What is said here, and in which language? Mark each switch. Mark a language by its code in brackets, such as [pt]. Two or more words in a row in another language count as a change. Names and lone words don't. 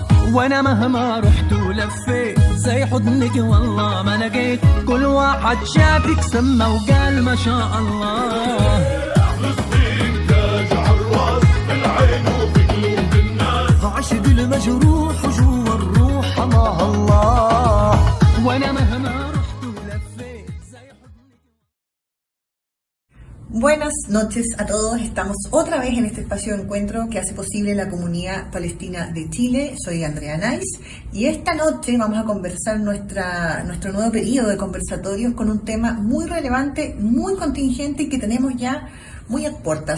[ar] وانا مهما رحت ولفيت زي حضنك والله ما لقيت، كل واحد شافك سمى وقال ما شاء الله. فلسطين تاج عالراس في العين وفي قلوب الناس، عشق المجروح وجوا الروح مع الله. وانا مهما رحت ولفيت زي حضنك. [es] Buenas noches a todos, estamos otra vez en este espacio de encuentro que hace posible la comunidad palestina de Chile. Soy Andrea Nais y esta noche vamos a conversar nuestro nuevo periodo de conversatorios con un tema muy relevante, muy contingente y que tenemos ya muy a puertas.